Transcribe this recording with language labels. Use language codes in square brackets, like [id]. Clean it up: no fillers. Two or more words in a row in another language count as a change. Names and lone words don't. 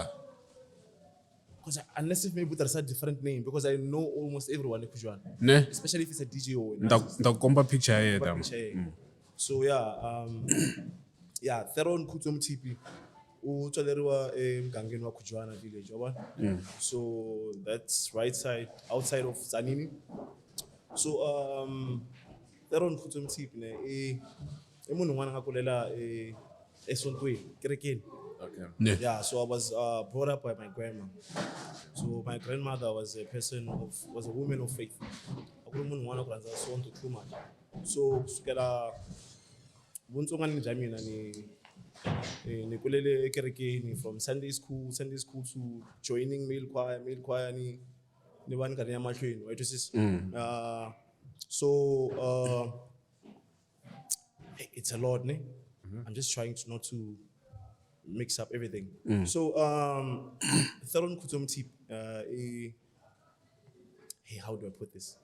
[en] Because unless if maybe there's a different name, because I know almost everyone in Kujuana, Ne? especially if it's a DJ or [ts] Ndakukomba [en] picture here [ts] tam. [en] So yeah, yeah, Theron Khutso Mutipi. [ts] Utswaleriwa emgangeni wa Kujuana village, yabona? [en] So that's right side, outside of Tsanini. [ts] So Theron Khutso Mutipi ne munhu n'wana nga kulela esontweni kerekeni. [en] Okay. Ne. Yeah, so I was brought up by my grandma. So my grandmother was a woman of faith. [ts] Akuri munhu n'wana kuranza sonto [en] too much. [ts] So kusukela buntsongwanini bya mina ni kulele ekerekeni [en] from Sunday school to joining male choir [ts] ni vani karhi ya mahlweni, [en] right? So it's a lot, ne? I'm just trying to not to mix up everything. So Theron Khutso Mutipi, hey, how do I put this?